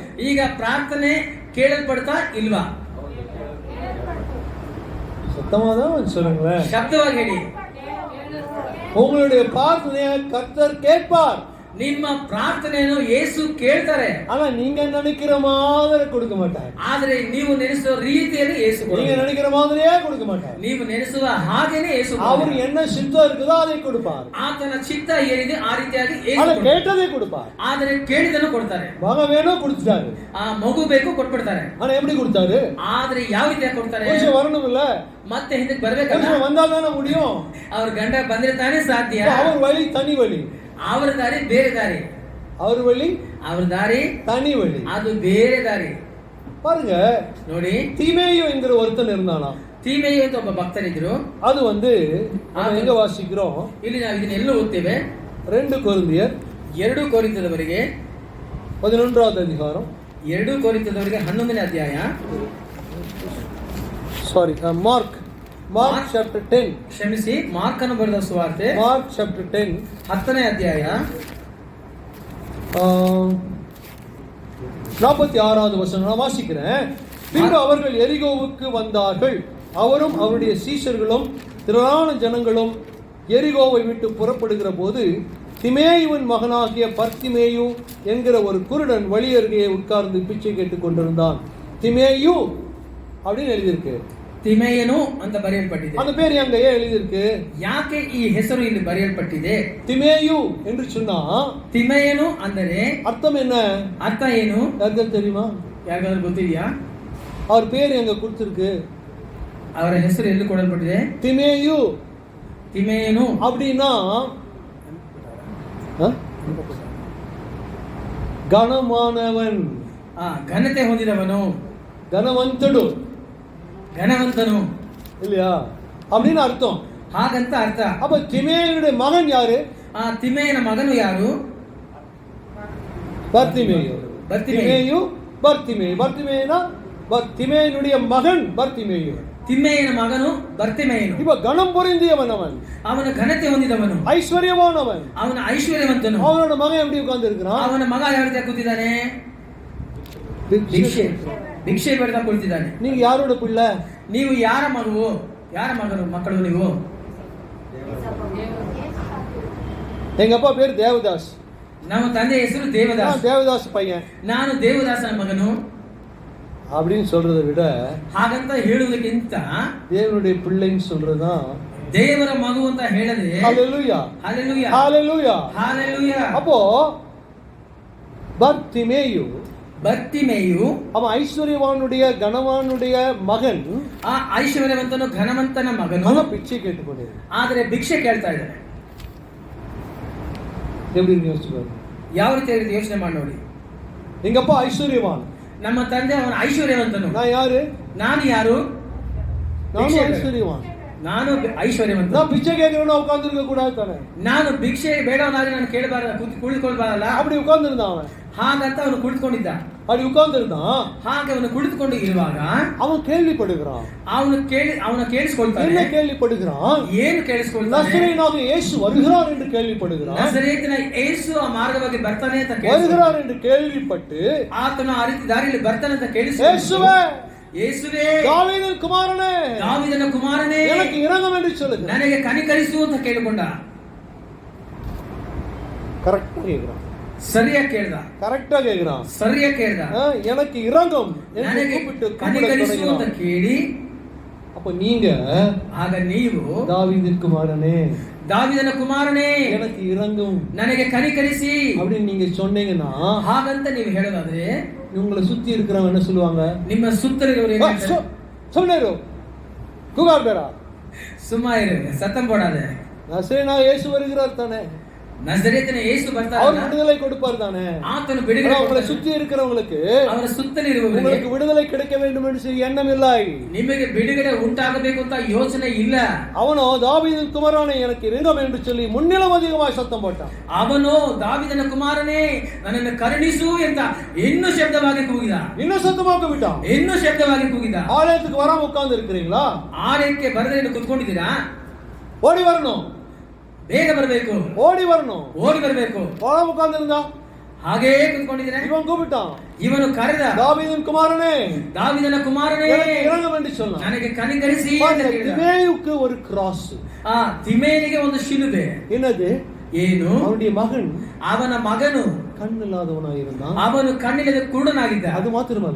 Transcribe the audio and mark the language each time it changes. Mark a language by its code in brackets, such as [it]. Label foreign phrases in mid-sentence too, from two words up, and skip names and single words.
[kn] ಈಗ ಪ್ರಾರ್ಥನೆ ಕೇಳಲ್ಪಡ್ತಾ ಇಲ್ವಾ? [ta] சத்தமாதான் சொல்லுங்களேன், [kn] ಶಬ್ದವಾಗಿ ಹೇಳಿ. [ta] உங்களுடைய பிரார்த்தனையை கர்த்தர் கேட்பார். [kn] ನಿಮ್ಮ ಪ್ರಾರ್ಥನೆಯನ್ನು ಯೇಸು ಕೇಳ್ತಾರೆ. [ta] ஆனா நீங்க நினைக்கிற மாதிரி கொடுக்க மாட்டார். [kn] ಆದ್ರೆ ನೀವು ನೆನೆಸುವ ರೀತಿಯಲ್ಲಿ ಯೇಸು [ta] நீங்க [kn] ಕೊಡ್ತಾರೆ. [ta] நினைக்கிற மாதிரியே கொடுக்க மாட்டார். [kn] ನೀವು ನೆನೆಸುವ ಹಾಗೇನೆ ಯೇಸು [ta] அவர் [kn] ಕೊಡ್ತಾರೆ. [ta] என்ன சித்தம் இருக்குதோ அதை கொடுப்பார். [kn] ಆತನ ಚಿತ್ತ ಏನಿದೆ ಆ ರೀತಿಯಾಗಿ ಯೇಸು [ta] ஆனா [kn] ಕೊಡ್ತಾರೆ. [ta] கேட்டதை கொடுப்பார். [kn] ಆದ್ರೆ ಕೇಳಿದನ್ನು ಕೊಡ್ತಾರೆ. [ta] மகன் வேணும் கொடுத்துட்டாரு. [kn] ಆ ಮಗು ಬೇಕು ಕೊಟ್ಬಿಡ್ತಾರೆ. [ta] ஆனா எப்படி கொடுத்தாரு? [kn] ಆದ್ರೆ ಯಾವ ರೀತಿಯಾಗಿ ಕೊಡ್ತಾರೆ? [ta] கொஞ்சம் வரணும் இல்ல, [kn] ಮತ್ತೆ ಹಿಂದಕ್ಕೆ ಬರ್ಬೇಕಲ್ಲ. [ta] கொஞ்சம் வந்தா தானே முடியும். [kn] ಅವ್ರ ಗಂಡ ಬಂದ್ರೆ ತಾನೇ ಸಾಧ್ಯ. [ta] அவர் வழி தனி வழி, [kn] ಅವರ ದಾರಿ ಬೇರೆ ದಾರಿ. [ta] அவர் வழி [kn] ಅವ್ರ ದಾರಿ [ta] தனி வழி. [kn] ಅದು ಬೇರೆ ದಾರಿ. [ta] பாருங்க, [kn] ನೋಡಿ, [ta] தீமேயு என்கிற ஒருத்தன் இருந்தானா. [kn] ತೀಮೆಯು ಅಂತ ಒಬ್ಬ ಭಕ್ತರಿದ್ರು. [ta] அது நம்ம எங்க வாசிக்கிறோம்? [kn] ಇಲ್ಲಿ ನಾವು ಇದನ್ನೆಲ್ಲ ಓದ್ತೇವೆ. [ta] 2 கொரிந்தியர் [kn] 2 ಕೊರಿಂಥದವರಿಗೆ [ta] 11வது அதிகாரம், [kn] 2 ಕೊರಿಂಥದವರಿಗೆ 11ನೇ ಅಧ್ಯಾಯ. ಸಾರಿ, ಮಾರ್ಕ್ ಚಾಪ್ಟರ್ 10, ಕ್ಷಮಿಸಿ, ಮಾರ್ಕನು ಬರೆದ ಸುವಾರ್ತೆ ಮಾರ್ಕ್ ಚಾಪ್ಟರ್ 10 10ನೇ ಅಧ್ಯಾಯ [ta] 46வது வசனம் நான் வாசிக்கிறேன். பின்பு அவர்கள் எரிகோவுக்கு வந்தார்கள். அவரும் அவருடைய சீஷர்களும் திரளான ஜனங்களும் எரிகோவை விட்டு புறப்படுகிற போது திமேயுவின் மகனாகிய பர்த்திமேயு என்கிற ஒரு குருடன் வழி அருகே உட்கார்ந்து பிச்சை கேட்டுக் கொண்டிருந்தான். திமேயு அப்படின்னு எழுதியிருக்கு. [kn] ತಿಮೆಯನು ಅಂತ ಬರೆಯಲ್ಪಟ್ಟಿದೆ. [ta] அந்த பேர் எங்க ஏன் எழுதியிருக்கு? [kn] ಯಾಕೆ ಈ ಹೆಸರು ಇಲ್ಲಿ ಬರೆಯಲ್ಪಟ್ಟಿದೆ? [ta] திமேயு என்று சொன்னா [kn] ತಿಮೆಯನು ಅಂದರೆ [ta] அர்த்தம் என்ன? [kn] ಅರ್ಥ ಏನು? [ta] யாருக்கும் தெரியுமா? [kn] ಯಾರಿಗಾದ್ರೂ ಗೊತ್ತಿದೆಯಾ? [ta] அவர் பேர் எங்க கொடுத்திருக்கு? [kn] ಅವರ ಹೆಸರು ಎಲ್ಲಿ ಕೊಡಲ್ಪಟ್ಟಿದೆ? [ta] திமேயு. [kn] ತಿಮೆಯನು [ta] அப்படின்னா கனமானவன், [kn] ಘನತೆ ಹೊಂದಿದವನು, [ta] கனவந்தடு, [kn] ಘನವಂತನು [ta] இல்லையா அப்படின்னு அர்த்தம். [kn] ಹಾಗಂತ ಅರ್ಥ. [ta] அப்ப திமேயுடைய மகன் யாரு? [kn] ಆ ತಿಮೆಯನ ಮಗನು ಯಾರು? [ta] பர்த்திமேயு. பர்த்திமேயு. பர்த்திமேயுனா திமேயனுடைய மகன் பர்த்திமேயு. [kn] ತಿಮೆಯನ ಮಗನು ಬರ್ತಿಮೇಯನು. [ta] இப்ப கனம் பொருந்தியவன் அவன், [kn] ಅವನ ಘನತೆ ಹೊಂದಿದವನು, [ta] ஐஸ்வர்யவானவன், [kn] ಅವನ ಐಶ್ವರ್ಯವಂತನು. [ta] அவனோட மகன் எப்படி உட்கார்ந்து இருக்கிறான்? [kn] ಅವನ ಮಗ ಯಾವ ರೀತಿ ಕೂತಿದ್ದಾನೆ? ಭಿಕ್ಷೆ ಬೇಡ್ತಾ ಕುಳಿತಿದ್ದಾನೆ. [ta] நீங்க யாரோட பிள்ளை? [kn] ನೀವು ಯಾರ ಮಗು? ಯಾರ ಮಕ್ಕಳು ನೀವು? [ta] எங்க அப்பா பேர் தேவதாஸ். [kn] ನಮ್ಮ ತಂದೆಯ ಹೆಸರು ದೇವದಾಸ್. [ta] நான் தேவதாஸ் பையன் [kn] ನಾನು ದೇವದಾಸನ ಮಗನು [ta] அப்படின்னு சொல்றதை விட [kn] ಹಾಗಂತ ಹೇಳುವುದಕ್ಕಿಂತ [ta] தேவனுடைய பிள்ளைன்னு சொல்றதுதான் [kn] ದೇವರ ಮಗು ಅಂತ ಹೇಳದೆ [ta] ஹalleluya [kn] ಹಲ್ಲೆಲೂಯಾ [ta] ஹalleluya. [kn] ಹಲ್ಲೆಲೂಯಾ. [ta] அப்போ பர்த்திமேயு [kn] ಬರ್ತಿಮೇಯು [ta] அவன் ஐஸ்வர்யவானுடைய கனவானுடைய மகன், [kn] ಆ ಐಶ್ವರ್ಯವಂತನು ಘನವಂತನ ಮಗನು, [ta] அவன் பிச்சை கேட்டுக்கொண்டிருந்தான். [kn] ಆದರೆ ಭಿಕ್ಷೆ ಕೇಳ್ತಾ ಇದ್ದಾನೆ. [ta] எப்படி இருக்கு யோசிச்சு பாருங்க. [kn] ಯಾವ ರೀತಿ ಯೋಚನೆ ಮಾಡಿ ನೋಡಿ. [ta] எங்க அப்பா ஐஸ்வர்யவான், [kn] ನಮ್ಮ ತಂದೆ ಅವನ ಐಶ್ವರ್ಯವಂತನು. [ta] நான் யாரு? [kn] ನಾನು ಯಾರು? [ta] நானும் ஐஸ்வர்யவான். [kn] ನಾನು ಐಶ್ವರ್ಯವಂತ. [ta] நான் பிச்சை கேட்கிறவனா உட்கார்ந்து இருக்க கூடாது தானே? [kn] ನಾನು ಭಿಕ್ಷೆ ಬೇಡವನಾಗಿ ನಾನು ಕೇಳಬಾರದು, ಕುಳಿತುಕೊಳ್ಬಾರಲ್ಲ. [ta] அப்படி உட்கார்ந்து இருந்தான் அவன். [kn] ಹಾಗಂತ ಅವನು ಕುಳಿತುಕೊಂಡಿದ್ದ. [ta] அப்படி உட்கார்ந்து இருந்தான். [kn] ಹಾಗೆ ಅವನು ಕುಳಿತುಕೊಂಡು ಇರುವಾಗ [ta] அவன் கேள்விப்படுகிறான். [kn] ಅವನು ಕೇಳಿಸಿಕೊಳ್ತಾನೆ. [ta] என்ன கேள்விப்படுகிறான்? [kn] ಏನು ಕೇಳಿಸಿಕೊಳ್ತಾನೆ? [ta] நசரேயனாகிய இயேசு வருகிறார் என்று ಕೇಳಿப்படுகிறான். [kn] ನಜರೇತಿನ ಯೇಸು ಆ ಮಾರ್ಗವಾಗಿ ಬರ್ತಾನೆ ಅಂತ [ta] வருகிறார் என்று கேள்விப்பட்டு [kn] ಆತನು ಆ ರೀತಿ ದಾರಿಯಲ್ಲಿ ಬರ್ತಾನೆ ಅಂತ ಕೇಳಿಸಿ, ಯೇಸುವೇ [ta] தாவீதின் குமாரனே, [kn] ದಾವೀದನ ಕುಮಾರನೇ, [ta] எனக்கு இரங்கும் என்று சொல்லுங்க, [kn] ನನಗೆ ಕನಿಕರಿಸು ಅಂತ ಕೇಳಿಕೊಂಡ. [ta] கரெக்டா கேக்குறான். [kn] ಸರಿಯಾಗಿ ಕೇಳ್ದ. [ta] கரெக்டா கேக்குறான். [kn] ಸರಿಯಾಗಿ ಕೇಳ್ದ. [ta] எனக்கு இரங்கும் என்று [kn] ನನಗೆ [ta] கூப்பிட்டு [kn] ಕನಿಕರಿಸು ಅಂತ ಕೇಳಿ, [ta] அப்ப நீங்க [kn] ಆಗ ನೀವು [ta] தாவீதின் குமாரனே, [kn] ದಾವೀದನ ಕುಮಾರನೇ, [ta] எனக்கு இரங்கும் [kn] ನನಗೆ ಕನಿಕರಿಸಿ [ta] அப்படின்னு நீங்க சொன்னீங்கன்னா, [kn] ಹಾಗಂತ ನೀವು ಹೇಳೋದಾದ್ರೆ [ta] உங்களை சுத்தி இருக்கிறவங்க என்ன சொல்லுவாங்க? [kn] ನಿಮ್ಮ ಸುತ್ತಲಿರುವವರು ಏನು ಹೇಳ್ತಾರೆ? சொன்னேரு குகார் பேரா ಸುಮ್ಮ ಇರು, [ta] சத்தம் போடாத. நசரேயனா இயேசு வருகிறார் தானே, [kn] ನಜರೇತಿನ ಯೇಸು ಬರ್ತಾನೆ, [ta] அவர் விடுதலை கொடுப்பார் தானே. [kn] ಆತನು ಬಿಡುಗಡೆ [ta] உங்களை [kn] ಕೊಡ್ತಾನೆ. [ta] சுத்தி இருக்கிறவங்களுக்கு [kn] ಅವರ ಸುತ್ತಲಿರುವವರಿಗೆ [ta] உங்களுக்கு விடுதலை கிடைக்க வேண்டும் என்று எண்ணம் இல்லை. [kn] ನಿಮಗೆ ಬಿಡುಗಡೆ ಉಂಟಾಗಬೇಕು ಅಂತ ಯೋಚನೆ ಇಲ್ಲ. [ta] அவனோ தாவீதின் குமாரனே எனக்கு இரங்கும் என்று சொல்லி முன்னிலும் அதிகமாக சத்தம் போட்டான். [kn] ಅವನು ದಾವೀದನ ಕುಮಾರನೇ ನನ್ನನ್ನು ಕರುಣಿಸು ಅಂತ ಇನ್ನೂ ಶಬ್ದವಾಗಿ ಕೂಗಿದ. [ta] இன்னும் சத்தமாக விட்டான். [kn] ಇನ್ನೂ ಶಬ್ದವಾಗಿ ಕೂಗಿದ. [ta] ஆலயத்துக்கு வராம உட்கார்ந்து இருக்கிறீங்களா? [kn] ಆಲಯಕ್ಕೆ ಬರದೇ ಕುತ್ಕೊಂಡಿದ್ದೀರಾ? [ta] ஓடி வரணும், [kn] ಬೇಗ ಬರಬೇಕು, [ta] ஓடி வரணும். [kn] ಓಡಿ ಬರಬೇಕು. [ta] வராம உட்கார்ந்து இருந்தா [kn] ಹಾಗೇ ಕುತ್ಕೊಂಡಿದ್ದೀರಾ? [ta] இவன் கூப்பிட்டான், [kn] ಇವನು ಕರೆದ, [ta] தாவீதின் குமாரனே [kn] ದಾವೀದನ ಕುಮಾರನೇ [ta] எனக்கு இரங்கும் என்று சொன்னான். [kn] ನನಗೆ ಕನಿಕರಿಸಿ ಅಂತ ಹೇಳಿದ. [ta] திமேயுக்கு ஒரு கிராஸ். [kn] ಆ ತಿಮೇನಿಗೆ ಒಂದು ಶಿಲುಬೆ. [ta] என்னது? [kn] ಏನು? [ta] அவனுடைய மகன் [kn] ಅವನ ಮಗನು [ta] கண் இல்லாதவனாய் இருந்தான். [kn] ಅವನು ಕಣ್ಣಿಲ್ಲದ ಕುರುಡನಾಗಿದ್ದ. [ta] அது மாத்திரமல்ல,